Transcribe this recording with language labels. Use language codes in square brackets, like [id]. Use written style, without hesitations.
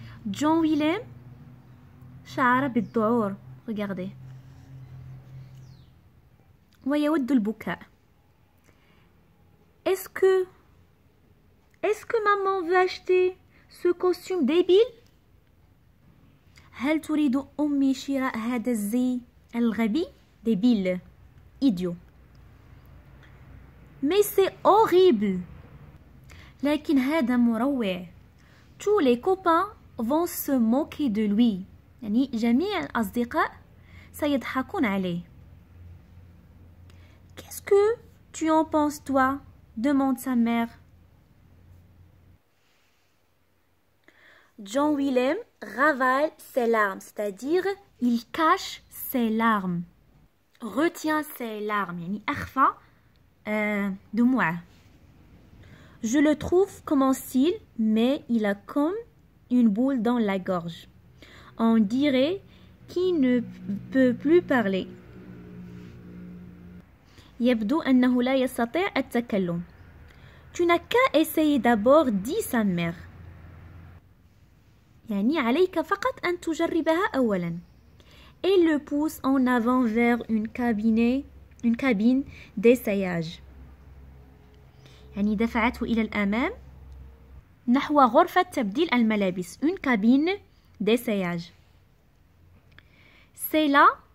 [ar] John Willem شعر بالذعور. [fr] Regardez. [ar] ويود البكاء. [fr] Est-ce que maman veut acheter ce costume débile? [ar] هل تريد أمي شراء هذا الزي الغبي؟ [fr] débile, idiot. Mais c'est horrible. [ar] لكن هذا مروع. [fr] Tous les copains vont se moquer de lui. [ar] يعني جميع الأصدقاء سيضحكون عليه. [fr] Qu'est-ce que tu en penses, toi? Demande sa mère. John Willem ravale ses larmes, c'est-à-dire il cache ses larmes. Retient ses larmes, [ar] يعني أخفى دموعه. [fr] Je le trouve commence-t-il, mais il a comme une boule dans la gorge. On dirait qu'il ne peut plus parler. [ar] يبدو أنه لا يستطيع التكلم. [fr] Tu n'as qu'à essayer d'abord, dit sa mère. [ar] يعني عليك فقط أن تجربها أولا. [fr] Elle le pousse en avant vers une cabine d'essayage. [ar] يعني دفعته إلى الأمام نحو غرفة تبديل الملابس. [fr] Une cabine d'essayage. C'est là